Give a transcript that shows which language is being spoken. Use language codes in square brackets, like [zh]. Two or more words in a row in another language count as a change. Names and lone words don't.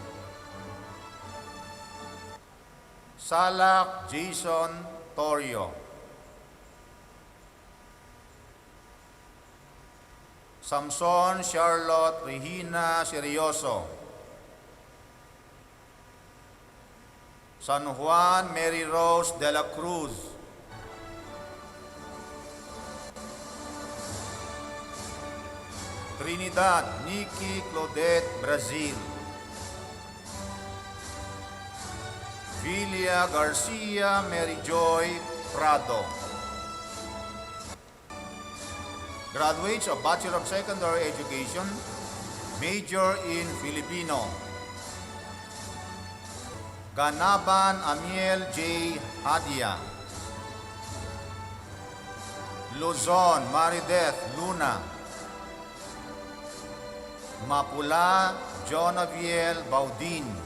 [en] Salak Jason Torio. Samson Charlotte Regina Serioso. San Juan Mary Rose de la Cruz. Trinidad Nikki Claudette Brazil. Vilia Garcia Mary Joy Prado. Graduates of Bachelor of Secondary Education, major in Filipino. Ganaban Amiel J. Hadia. Luzon Marideth Luna. Mapula Jonaviel Baudin.